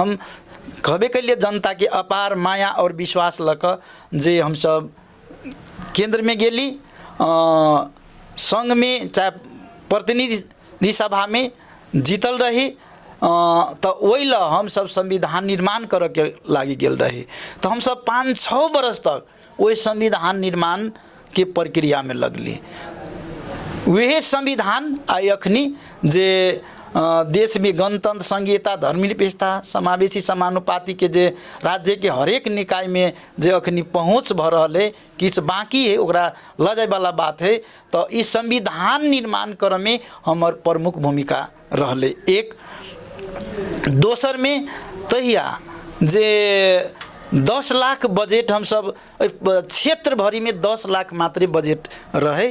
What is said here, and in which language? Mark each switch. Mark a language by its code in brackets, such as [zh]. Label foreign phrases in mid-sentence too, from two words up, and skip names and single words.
[mai] हम कहबे के लिए जनता के अपार माया और विश्वास लक जे हम सब केंद्र में गेली, संघ में चाहे प्रतिनिधि सभा में जीतल रही, तो वही ला हम सब संविधान निर्माण करे के लागी गेल रही। तो हम सब 5-6 बरस तक वही संविधान निर्माण के प्रक्रिया में लगली। वह संविधान आई अखनी जे देश में गणतंत्र संघीयता धर्मनिरपेक्षता समावेशी समानुपाती के जे राज्य के हरेक निकाय में जे अखनी पहुँच भ रहा है, किछ बाकी है ओकरा ल जाए वाला बात है। तो इस संविधान निर्माण करे में हमार प्रमुख भूमिका रहले। एक दोसर में तहिया जे 10 लाख बजेट हम सब क्षेत्र भरी में 10 लाख मात्र बजेट रहे।